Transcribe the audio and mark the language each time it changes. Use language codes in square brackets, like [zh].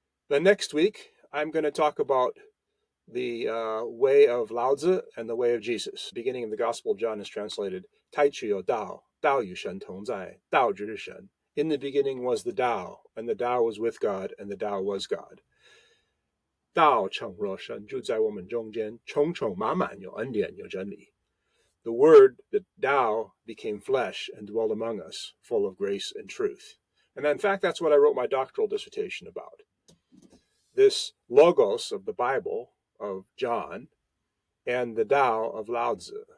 [en] Then next week, I'm going to talk about the way of Lao Zi and the way of Jesus. Beginning of the Gospel of John is translated, [zh] 太初有道，道与神同在，道就是神. [en] In the beginning was the Tao, and the Tao was with God, and the Tao was God. [zh] 道成肉身，住在我们中间，充充满满有恩典有真理. [en] The Word, the Tao, became flesh and dwelled among us, full of grace and truth. And in fact, that's what I wrote my doctoral dissertation about. This logos of the Bible, of John, and the Tao of Lao Zi.